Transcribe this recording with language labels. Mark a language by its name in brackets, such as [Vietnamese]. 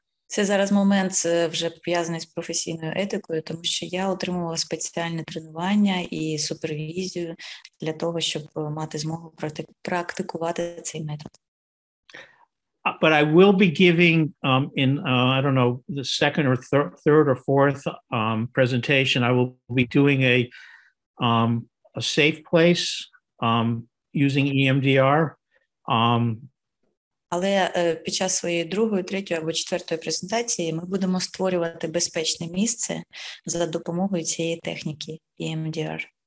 [Ukrainian] Це зараз момент вже пов'язаний з професійною етикою, тому що я отримувала спеціальне тренування і супервізію для того, щоб мати змогу практикувати цей метод. [English] But I will be giving in I don't know, the second or third or fourth presentation, I will be doing a safe place using EMDR. [Ukrainian] Але під час своєї другої, третьої або четвертої презентації ми будемо створювати безпечне місце за допомогою цієї техніки EMDR.